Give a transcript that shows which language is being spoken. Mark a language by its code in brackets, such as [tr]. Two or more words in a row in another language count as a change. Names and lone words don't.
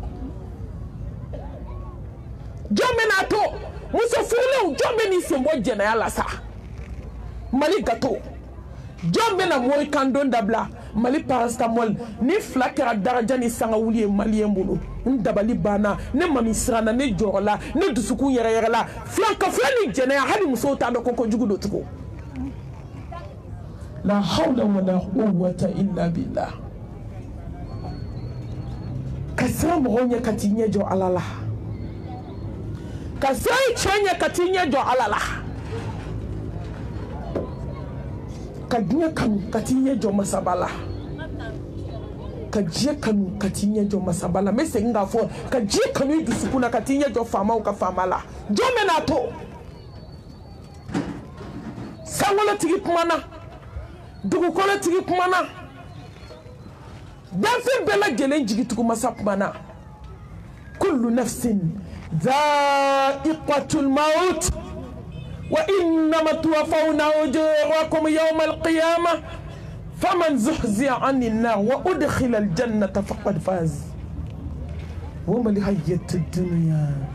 [bm] jɔn bɛna to muso furulenw jɔn bɛ n'i sen bɔ jɛnɛya la sa Mali gato jɔn bɛna mori kandon dabila Mali paracetamol ni 2 kɛra daraja ni sanga wuli ye maliyɛn bolo n dabali banna ne mami siranna ne jɔrɔla ne dusukun yɛrɛyɛrɛla filankafoya ni jɛnɛya hali musow t'a dɔn ko kojugu don tugun la [ar] حول ولا قوة إلا بالله [bm] ka siran mɔgɔw ɲɛ ka t'i ɲɛ jɔ ala la ka siran i cɛ ɲɛ ka t'i ɲɛ jɔ ala la ka diɲɛ kanu ka t'i ɲɛ jɔ masaba la ka diɲɛ kanu ka t'i ɲɛ jɔ masaba la n bɛ segin k'a fɔ ka diɲɛ kanu i dusukun na ka t'i ɲɛ jɔ faamaw ka faama la jɔn bɛ n'a to sankolotigi kumana dugukolotigi kumana danfɛn bɛɛ lajɛlen jigitugu masa kumana [ar] كل نفس ذائقة الموت وإنما توفون أجوركم يوم القيامة فمن زحزح عن النار وأدخل الجنة فقد فاز وما الحياة الدنيا